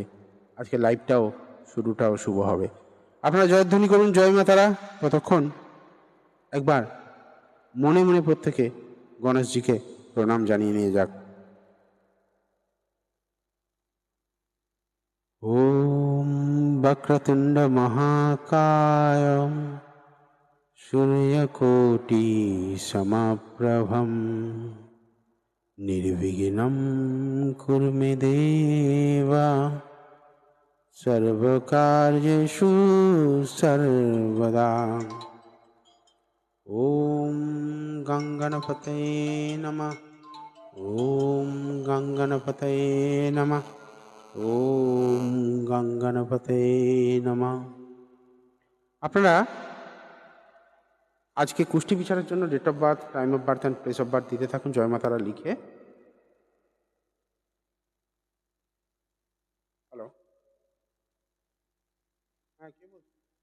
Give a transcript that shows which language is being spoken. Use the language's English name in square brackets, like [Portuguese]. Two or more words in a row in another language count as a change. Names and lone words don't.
[Bangla] আজকে লাইভটাও শুরুটাও শুভ হবে। আপনারা জয়ধ্বনি করুন জয় মা তারা। ততক্ষণ একবার মনে মনে প্রত্যেকে গণেশজিকে প্রণাম জানিয়ে নিয়ে যাক। [Sanskrit] ওম বক্রতুণ্ড মহাকায় सूर्यकोटि समप्रभं निर्विघ्नं कुरु मे देव सर्वकार्येषु सर्वदा। ॐ गङ्गणपतये नमः। ॐ गङ्गणपतये नमः। ॐ गङ्गणपतये नमः। [Bangla] আপনারা আজকে কুষ্টি বিচারের জন্য [English] date of birth, time of birth and place of birth [Bangla] দিতে থাকুন জয় মা তারা লিখে। হ্যালো, হ্যাঁ কে বলছেন?